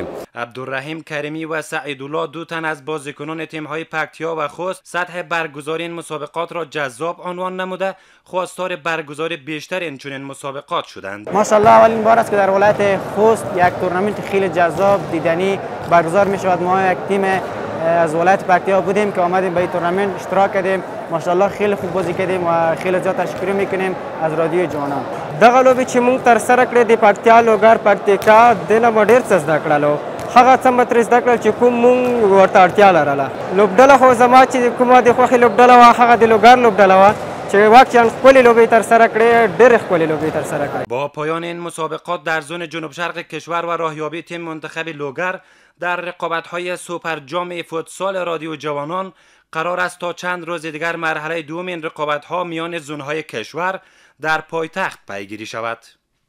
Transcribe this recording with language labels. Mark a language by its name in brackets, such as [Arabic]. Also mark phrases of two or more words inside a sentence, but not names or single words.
[Persian] عبدالرحیم کریمی و سعیدالله دو تن از بازیکنان تیم‌های پکتیا و خوست سطح برگزاری این مسابقات را جذاب عنوان نموده خواستار برگزاری بیشتر این چنین مسابقات شدند. ماشاءالله اولین بار است که در ولایت خوست یک تورنمنت خیلی جذاب دیدنی برگزار می شود. ما یک تیم از ولایت پکتیا بودیم که آمدیم به این تورنمنت اشتراک کردیم. ماشاءالله خیلی خوب بازی کردیم و خیلی زیاد تشکر میکنیم از رادیو جوانان. [Pashto] دغه لوبې چې موږ ترسره کړې د پکتیا لوګر پکتیکا دنه مو ډېر څه زده کړلو. هغه څه مو ترې زده کړل چې کوم موږ ورته اړتیا لرله. لوبډله خو زما چې کومه د خوښې لوبډله وه هغه د لوګر لوبډله وه چې واقعا ښکلې لوبې ترسره کړې، ډېرې ښکلې لوبې ترسره کړې. [Persian] با پایان این مسابقات در زون جنوب شرق کشور و راهیابی تیم منتخب لوگر در رقابت‌های سوپر جام فوتسال رادیو جوانان قرار است تا چند روز دیگر مرحله دوم این رقابت‌ها میان زون‌های کشور در پایتخت پیگیری شود.